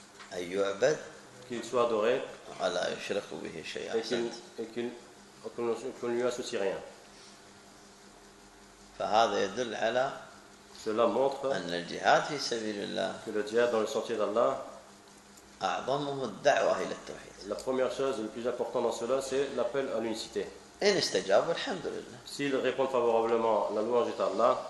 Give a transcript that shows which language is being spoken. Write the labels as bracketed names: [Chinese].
[Arabic] أيُعبد [French] qu'il soit adoré [Arabic] ولا يشرك به شيء [French] et qu'on lui associe rien. [Arabic] فهذا يدل على [French] cela montre [Arabic] أن الجهاد في سبيل الله [French] que le jihad dans le sentier d'Allah [Arabic] أعظمه الدعوة إلى التوحيد. [French] La première chose le plus important dans cela c'est l'appel à l'unicité. [Arabic] إن استجاب الحمد لله [French] s'il répond favorablement la louange est à Allah